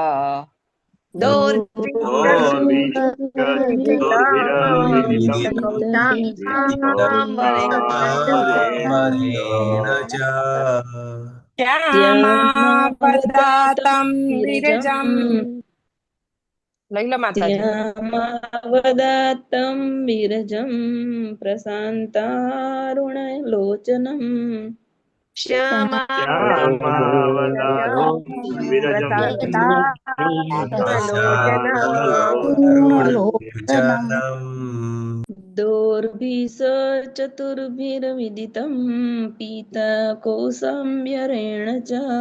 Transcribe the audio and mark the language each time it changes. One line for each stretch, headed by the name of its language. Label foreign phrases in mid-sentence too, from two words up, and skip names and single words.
Sanskrit: श्यामावदातं विरजं
Gujarati: લઈ લો માતાજી
Sanskrit: श्यामावदातं विरजं प्रशान्तारुणलोचनम् दोर्भिश्चतुर्भिर्विदितं पीतकोशाम्बरेण च